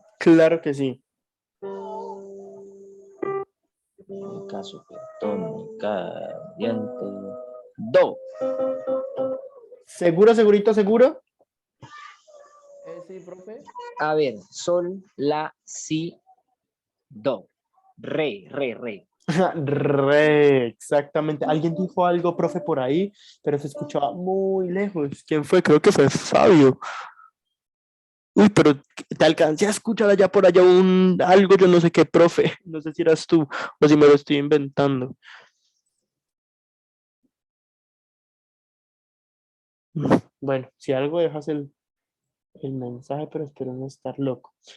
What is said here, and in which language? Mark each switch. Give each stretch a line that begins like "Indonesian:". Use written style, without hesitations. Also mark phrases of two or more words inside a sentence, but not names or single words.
Spanish: Claro que sí. Tónica, supertónica, diente, do. ¿Seguro, segurito, seguro? Sí, profe. A ver, sol, la, si, do. Re. Re, exactamente. Alguien dijo algo, profe, por ahí, pero se escuchaba muy lejos. ¿Quién fue? Creo que fue Fabio. Uy, pero te alcancé a escuchar allá por allá algo, yo no sé qué, profe. No sé si eras tú o si me lo estoy inventando. Bueno, si algo dejas el mensaje, pero espero no estar loco.